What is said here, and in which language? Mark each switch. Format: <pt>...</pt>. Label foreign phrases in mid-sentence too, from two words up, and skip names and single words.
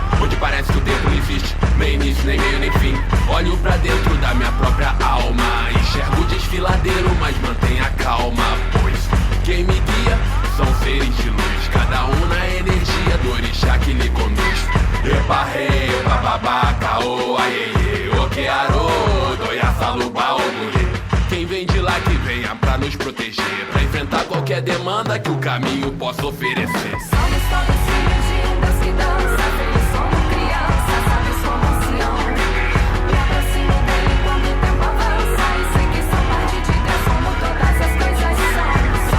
<pt>Onde parece que o tempo não existe, nem início, nem meio, nem fim. Olho pra dentro da minha própria alma, enxergo o desfiladeiro, mas mantenha calma, pois quem me guia são seres de luz, cada um na energia do orixá que lhe conduz.</pt> <yo>Epa, rei, bababá, caô, aiê, okearô, doia, salubá, ogulê.</yo> <pt>Quem vem de lá que venha pra nos proteger, pra enfrentar qualquer demanda que o caminho possa oferecer. Somos todos filhos de um Deus que dança. Eles somos crianças, sábios como ancião. Me aproximo dele quando o tempo avança e sei que sou parte de Deus como todas as coisas são.</pt>